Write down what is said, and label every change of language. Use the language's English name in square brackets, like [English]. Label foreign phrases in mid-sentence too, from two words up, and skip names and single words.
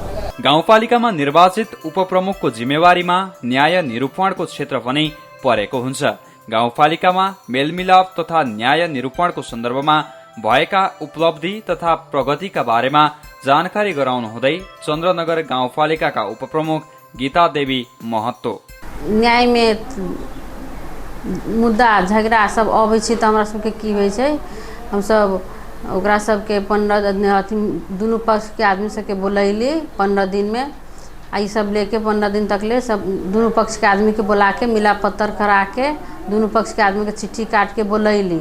[Nepali] गाउँपालिकामा निर्वाचित उपप्रमुखको जिम्मेवारीमा न्याय निरूपणको क्षेत्र पनि परेको हुन्छ। गाउँपालिकामा मेलमिलाप तथा न्याय निरूपणको सन्दर्भमा भएका उपलब्धि तथा प्रगतिका बारेमा जानकारी गराउनु हुँदै चन्द्रनगर गाउँपालिकाका उपप्रमुख गीता देवी महतो। [Maithili] न्याय में मुद्दा झगड़ा सब अबै छै त हमरा सबके की होइ छै, हम सब ओकरा सबके 15 दुनू पक्ष के आदमी सबके बोलैली 15 दिन में। आ ई सब लेके 15 दिन तक ले सब दुनू पक्ष के आदमी के बुला के मिला पत्तर करा के दुनू पक्ष के आदमी के चिट्ठी काट के बोलैली।